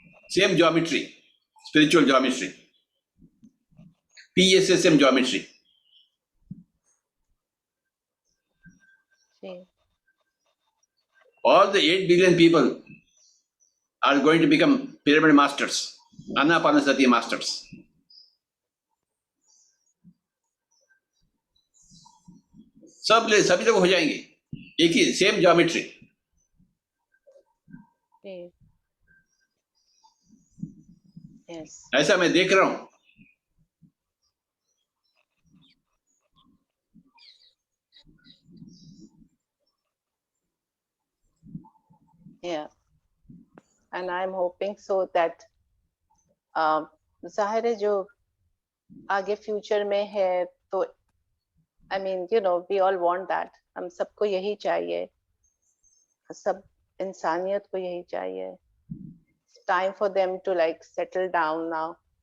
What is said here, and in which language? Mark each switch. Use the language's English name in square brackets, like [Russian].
[English] Same geometry, spiritual geometry, PSSM geometry. [Hindi] Ji. [English] All the 8 billion people are going to become pyramid masters, Anapanasati masters. [Hindi] सभी लोग हो जाएंगे, एक ही same geometry. [English] Yes. [Hindi] ऐसा मैं देख रहा हूं। [English] Yeah. And I'm hoping so that [Hindi] जाहिर है जो आगे फ्यूचर में है, तो [English] I mean, we all want that. [Hindi] हम सबको यही चाहिए, सब इंसानियत को यही चाहिए. [English] It's time for them to like settle down now.